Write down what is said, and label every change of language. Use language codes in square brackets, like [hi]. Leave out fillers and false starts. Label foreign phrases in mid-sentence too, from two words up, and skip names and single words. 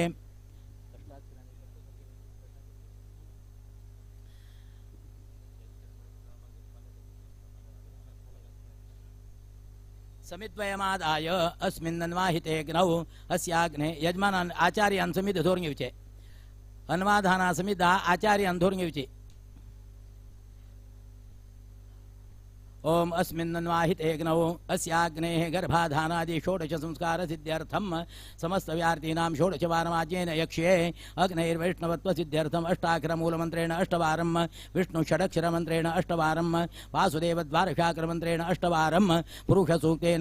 [sa] समिद्वयमादाय अस्मिन्नन्वाहिते अग्नौ अस्याग्ने यजमानान् आचार्यान् समिध [kok] धोरण घेवचे [sa] अन्वाधाना समिधा आचार्यान् [kok] धोरण घेवचे [sa] ओम अस्मिन्नन्वाहिते अग्नौ अस्याग्नेः गर्भाधानादि षोडश संस्कार सिद्ध्यर्थम समस्त व्यार्तीनां षोडश वारमाज्येन यक्ष्ये अग्नैर्वैष्णवत्व सिद्ध्यर्थम अष्टाक्षर मूलमन्त्रेण अष्टवारं विष्णु षडक्षर मन्त्रेण अष्टवारं वासुदेव द्वादशाक्षर मन्त्रेण अष्टवारं पुरुष सूक्तेन